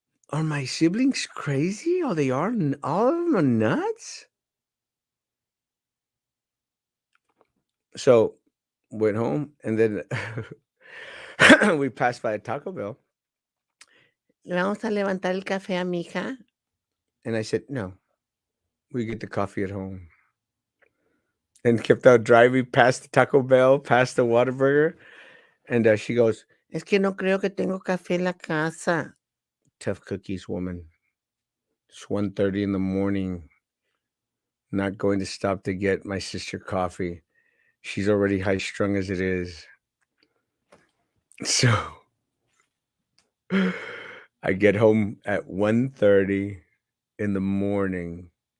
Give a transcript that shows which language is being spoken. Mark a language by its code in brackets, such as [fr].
[en] Are my siblings crazy? Oh, they are. All of them are nuts. So went home, and then we passed by a Taco Bell. [es] ¿Le vamos a levantar el café a mi hija? [en] And I said, no, we get the coffee at home. And kept out driving past the Taco Bell, past the Whataburger. And she goes, [es] Es que no creo que tengo café en la casa. [en] Tough cookies, woman. It's 1:30 in the morning. Not going to stop to get my sister coffee. She's already high strung as it is. So I get home at 1:30 in the morning.